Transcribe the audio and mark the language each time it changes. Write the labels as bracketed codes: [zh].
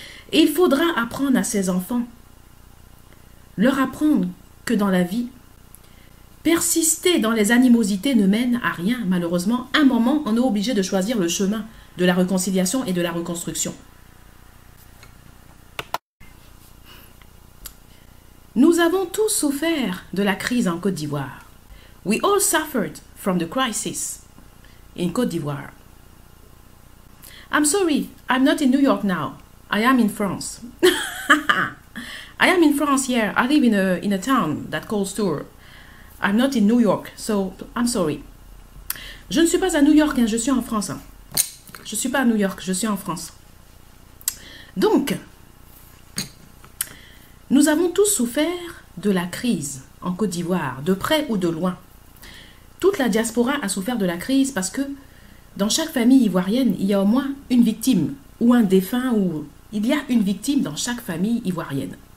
[fr] Et il faudra apprendre à ces enfants, leur apprendre que dans la vie, persister dans les animosités ne mène à rien. Malheureusement, à un moment, on est obligé de choisir le chemin de la réconciliation et de la reconstruction. Nous avons tous souffert de la crise en Côte d'Ivoire. [en] We all suffered from the crisis in Côte d'Ivoire. I'm sorry, I'm not in New York now. I am in France. I am in France here. I live in a town that calls Tours. I'm not in New York, so I'm sorry. [fr] Je ne suis pas à New York, hein, je suis en France. Hein. Je ne suis pas à New York, je suis en France. Donc, nous avons tous souffert de la crise en Côte d'Ivoire, de près ou de loin. Toute la diaspora a souffert de la crise parce que dans chaque famille ivoirienne, il y a au moins une victime ou un défunt, ou il y a une victime dans chaque famille ivoirienne.